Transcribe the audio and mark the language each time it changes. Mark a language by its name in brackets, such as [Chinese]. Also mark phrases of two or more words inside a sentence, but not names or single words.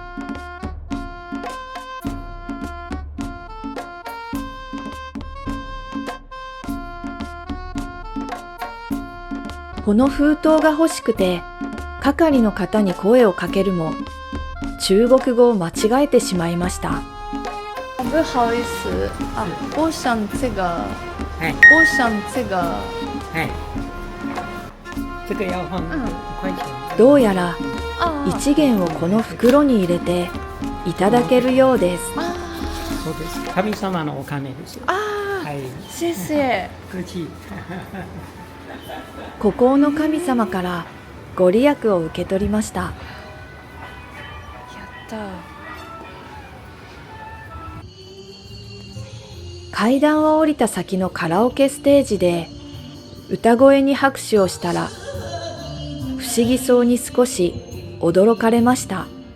[Japanese] この封筒が欲しくて係の方に声をかけるも中国語を間違えてしまいました。 [Chinese] 不好意思啊，我想这个。我想这个。这个要放5块钱。 [Japanese] どうやら1元をこの袋に入れていただけるようです。そうです。神様のお金ですよ。あはい。 [Chinese] 谢谢。客气。 [Japanese] 孤高の神様からご利益を受け取りました。やったー。階段を降りた先のカラオケステージで歌声に拍手をしたら、不思議そうに少し驚かれました。